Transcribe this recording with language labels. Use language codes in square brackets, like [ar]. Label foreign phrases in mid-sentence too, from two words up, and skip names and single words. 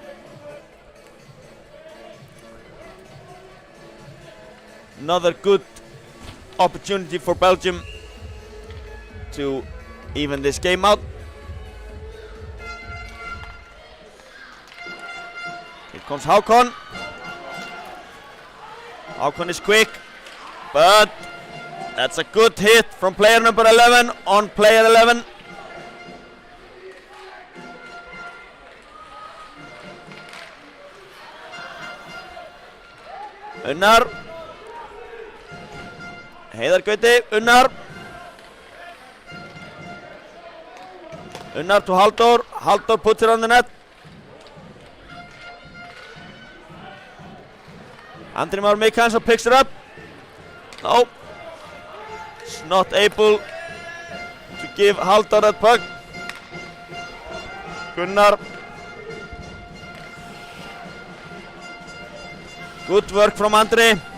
[en] Another good opportunity for Belgium to even this game out. Here comes Hákon. Hákon is quick, but that's a good hit from player number 11 on player 11. Unnar. Heiðar Gauti, Unnar. Unnar to Halldór. Halldór puts it on the net. Andri Már Mikaelsson picks it up. No. He's not able to give Halldór that puck. Gunnar. Good work from Andri.